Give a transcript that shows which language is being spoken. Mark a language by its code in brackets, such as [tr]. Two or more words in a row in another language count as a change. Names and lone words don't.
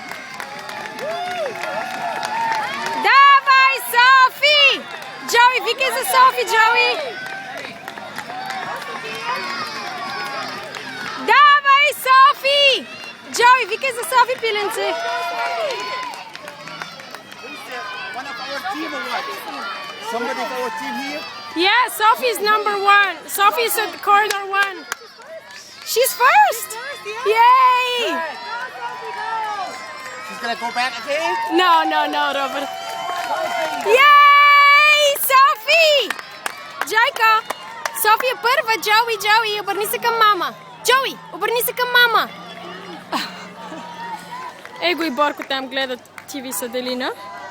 [bg] Давай, Софи! Джоуи, викай за Софи, Джоуи! Давай, Софи! Джоуи, викай за Софи, пиленце! [en] One of our team or what? Somebody from our team here? Yeah, Sophie's number 1. Sophie's at corridor 1. She's first! Yay! She's gonna go back again? No, Robert. Yay! Sophie! [bg] Джайка! София първа, Джоуи, обърни се към мама. Джоуи, обърни се към мама. Его и Борко там гледат ТВ с Аделина.